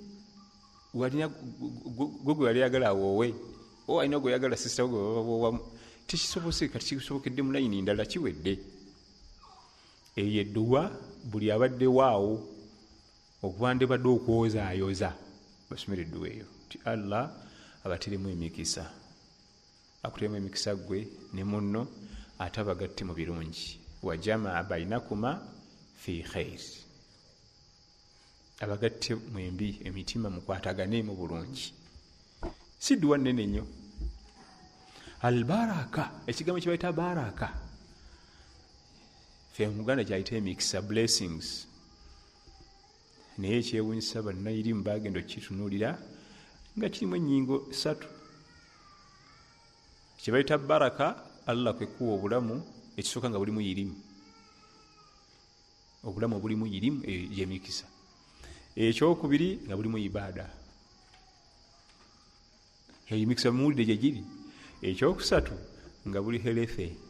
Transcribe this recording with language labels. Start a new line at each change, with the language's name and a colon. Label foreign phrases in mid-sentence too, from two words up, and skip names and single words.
Ganda: gwe wali oyagala awoowe o alina gwe oyagala sisita gwe babawoowamu tekisobose kati kisobokedde mu layini ndala kiwedde eyo edduwa buli abaddewaawo okubande badde okwozaayoza basomera edduwa eyo ti allah abateremu emikisa akuteremu emikisa gwe ne munno ate abagatte mu birungi
Arabic: وجمع بينكما في خير
Ganda: abagatte mwembi emitima mukwatagane mu bulungi si dduwa nnene nnyo albaraka ekigambo kye bayita baraka fe muganda kyayita emikisa blessings naye ekyewunyisa bannayirimu bagenda okukitunuulira nga kirimu ennyingo 3 kyebayita baraka allah kwekuwa obulamu ekisooka nga bulimu yirimu obulamu obulimu yirimu yemikisa ekyokubiri nga bulimu ibaada emikisa muwulire gye giri ekyokusatu nga buli herefe